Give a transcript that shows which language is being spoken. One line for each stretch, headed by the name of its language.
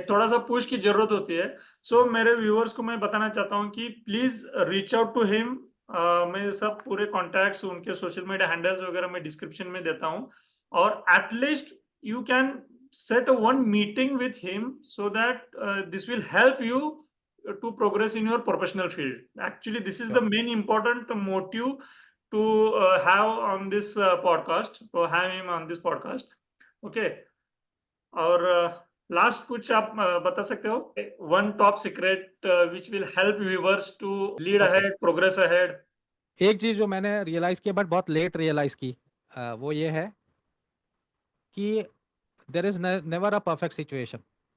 Hindi: एक थोड़ा सा पुश की जरूरत होती है। सो मेरे व्यूअर्स को मैं बताना चाहता हूँ कि please reach out to him. मैं सब पूरे कॉन्टैक्ट्स उनके सोशल मीडिया हैंडल्स वगैरह मैं डिस्क्रिप्शन में देता हूँ।
English: और at least you can set one meeting with him so that this will help you to progress in your professional field. Actually, this is the Sure. main important motive to have on this podcast, to have him on this podcast. Okay. और last कुछ आप बता सकते हो one top secret which will help viewers to lead okay, ahead, progress ahead?
Hindi: एक चीज जो मैंने रियलाइज किया बट बहुत लेट रियलाइज की, वो ये है कि there is never a perfect situation.